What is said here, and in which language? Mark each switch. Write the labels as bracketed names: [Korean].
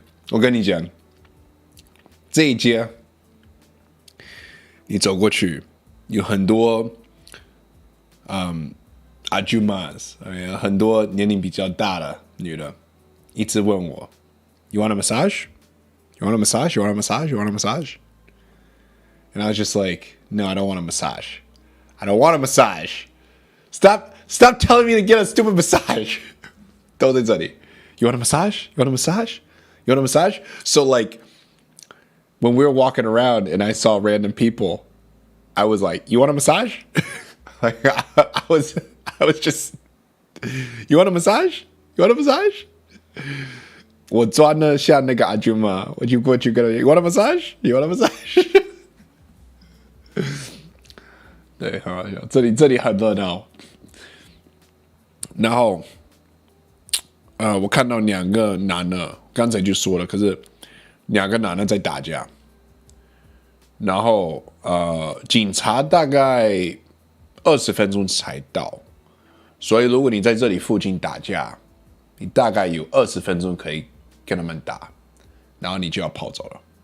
[Chinese] 我跟你讲，这一街你走过去，有很多阿舅妈，很多年龄比较大的女的，一直问我 ， [English] You want a massage? You want a massage? You want a massage? You want a massage? And I was just like, no, I don't want a massage. I don't want a massage. Stop telling me to get a stupid massage. [Chinese] 都在这里。 [English] You want a massage? You want a massage? You want a massage? So like, when we were walking around and I saw random people, I was like, you want a massage? Like I was just, you want a massage? You want a massage? [Chinese] 我钻了下那个阿舅妈，我就过去跟他 [English] You want a massage? You want a massage? [Chinese] 对，很好笑。这里很热闹。然后，我看到两个男的，刚才就说了，可是两个男的在打架。然后，警察大概20分钟才到，所以如果你在这里附近打架，你大概有20分钟可以跟他们打，然后你就要跑走了。